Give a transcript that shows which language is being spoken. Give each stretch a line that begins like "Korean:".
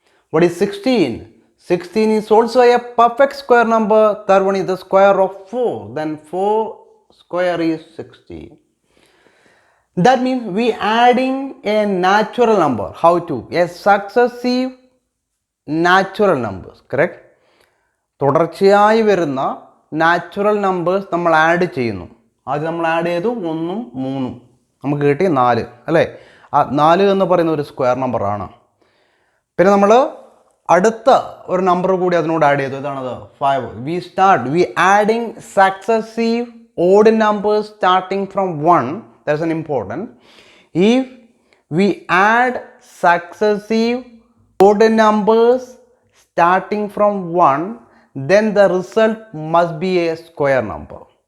English: What is 16? 16 is also a perfect square number. That one is the square of 4. Then 4 square is 16. That means we adding a natural number. How to? A successive natural numbers, correct?
Malayalam: തുടർച്ചയായി വരുന്ന natural numbers നമ്മൾ add ചെയ്യുന്നു. ആദ്യം നമ്മൾ add ചെയ്തു 1ഉം 3ഉം, നമുക്ക് കിട്ടി 4, അല്ലേ? ആ 4 എന്ന് പറയുന്ന ഒരു സ്ക്വയർ നമ്പറാണ്. പിന്നെ നമ്മൾ അടുത്ത ഒരു നമ്പർ കൂടി അതിനോട് ആഡ് ചെയ്തു. ഇതാണത് 5.
English: We adding successive odd numbers starting from 1. That's an important. If we add successive odd numbers starting from 1, then the result must be a square number.